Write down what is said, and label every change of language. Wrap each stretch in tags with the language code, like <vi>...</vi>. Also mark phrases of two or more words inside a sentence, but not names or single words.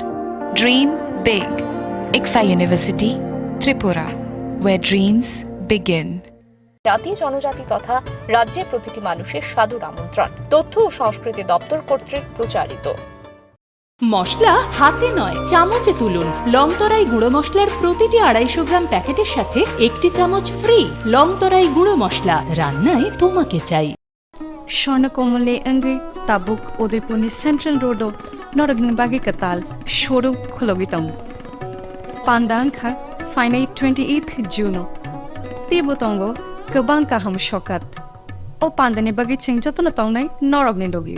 <en>Dream big. ICFA University, Tripura, where dreams begin.</en> <bn>জাতি জনজাতি তথা রাজ্যের প্রতিটি মানুষের সাদর আমন্ত্রণ তথ্য ও সংস্কৃতি দপ্তর কর্তৃক প্রচারিত মশলা হাতে নয় চামচে তুলুন লংতরাই গুঁড়ো মশলার প্রতিটি 250 গ্রাম প্যাকেটের সাথে একটি চামচ ফ্রি লংতরাই গুঁড়ো মশলা রান্নায় তোমাকে চাই</bn> <trp>Swarnakomale Angi Tabuk Udaipurni Central Road Noragin Bagi Katal Showroom Khologitam Pandangkha Finai 28th June Tibutongo Kabang Kaham Shokat O Pandane Bagi Ching Jotona Tongnai Noragni Logio</trp>